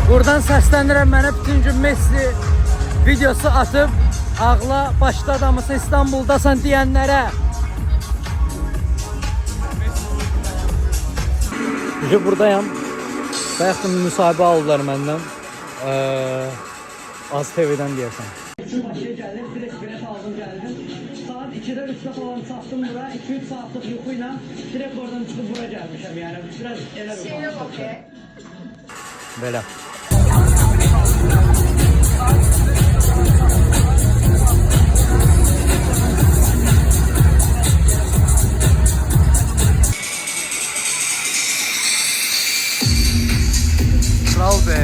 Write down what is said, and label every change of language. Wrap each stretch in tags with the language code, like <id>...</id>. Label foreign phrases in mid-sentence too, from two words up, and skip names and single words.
<az>buradan səslənirəm mənə bütün gün Messi videosu atıp ağla başda adamısın İstanbul'dasan deyənlərə. Buradayım. Bayaq da müsahibə aldılar məndən. Az TV'dən deyəsən. Başıya gəldim,</az> <tr>direkt bilet aldım geldim. Saat 2'de 3'te falan sattım bura. 2-3 saatlik yuxuyla direkt oradan çıkıp bura gelmişim yani.</tr> <az>Biraz elə bir Belə.</az> <tr>Kral be.</tr>